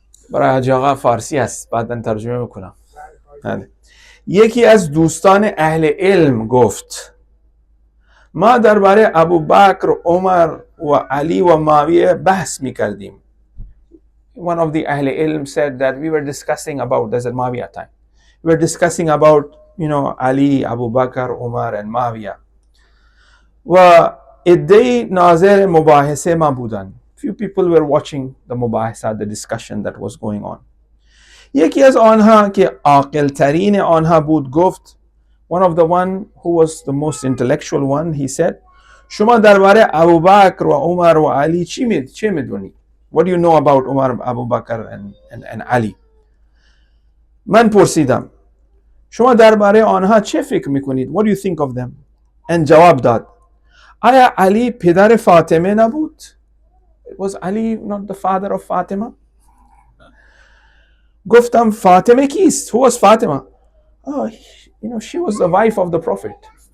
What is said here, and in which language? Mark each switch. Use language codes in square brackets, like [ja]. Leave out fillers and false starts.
[fa] برای حاجی آقا فارسی هست، بعداً ترجمه میکنم. یکی از دوستان اهل علم گفت ما درباره ابوبکر، عمر و علی و معاویه بحث میکردیم. [en] One of the Ahl Ilm said that we were discussing about, there's a Muawiyah time, we were discussing about, Ali, Abu Bakr, Umar and Muawiyah. [fa] و ادعی ناظر مباحثه ما بودن. [en] Few people were watching the مباحثات, the discussion that was going on. [fa] یکی از آنها که عاقل ترین آنها بود گفت, [en] one of the one who was the most intellectual one, he said, [fa] شما درباره ابوبکر و عمر و علی چه میدونی؟ [en] What do you know about Umar, Abu Bakr and Ali? [fa] من پرسیدم شما درباره آنها چه فکر میکنید؟ [en] What do you think of them? And [fa] جواب داد آیا علی پدر فاطمه نبود؟ [en] Was Ali not the father of Fatima? [fa] گفتم فاطمه کیست? [en] Who was Fatima? Oh, she was the wife of the Prophet.